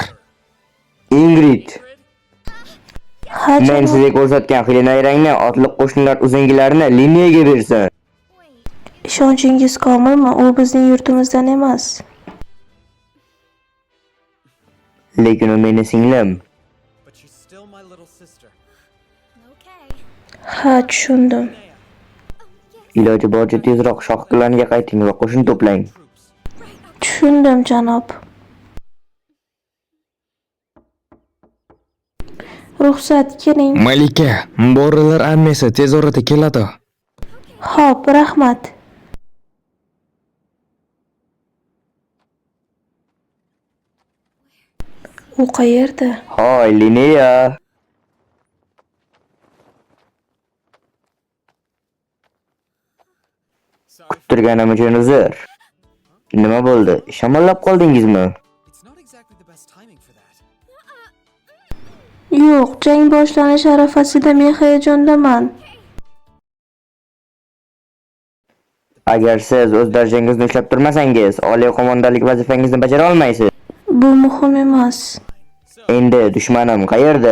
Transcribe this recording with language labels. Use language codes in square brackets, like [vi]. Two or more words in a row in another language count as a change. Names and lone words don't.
[uz] Ingrid, Ha, men janob. sizga ko'rsatgan xilinayrangni otliq qo'shinlar uzangilarini liniyaga bersin. Ishonchingiz komilmi? U bizning yurtimizdan emas. Lekin u meni singlim. [en] But she's still my little sister. [uz] Ha, tushundim. Iloji boricha tezroq shohqillarga qayting va qo'shin to'plang. Tushundim, janob. Ruxsat, keling. Malika, Bo'rilar armiyasi tez orada keladi. Xo'p, rahmat. U qayerda? Hoy, Lineya. Turganim uchun uzr. Nima bo'ldi? Shamollab qoldingizmi? [en] It's not exactly the best timing for that. [uz] Yo'q, jang boshlanish arafasida men hayajondaman. Agar siz o'z darajangizni ushlab turmasangiz, oliy qo'mondonlik vazifangizni bajara olmaysiz. Bu muhim emas. Endi dushmanim qayerda?